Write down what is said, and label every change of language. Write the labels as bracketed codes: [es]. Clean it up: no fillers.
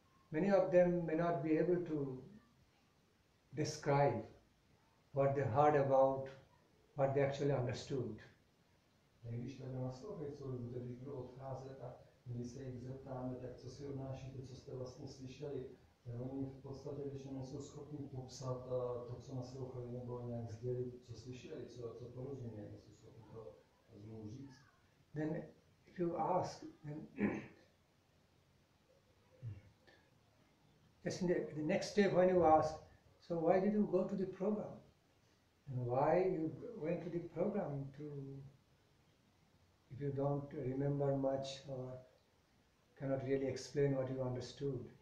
[en] Many of them may not be able to describe what they heard about, what they actually understood. [cs] Když tady naslouchají celou dobu, když budou odcházet a my se jich zeptáme, tak co si odnášíte, co jste vlastně slyšeli, tak oni v podstatě většinou nejsou schopni popsat to, co naslouchali, nebo nějak sdělit, co slyšeli, co porozuměli, nejsou schopni to znovu říct. [en] Then if you ask, then just in the next step when you ask, so why did you go to the program? And why you went to the program if you don't remember much or cannot really explain what you understood?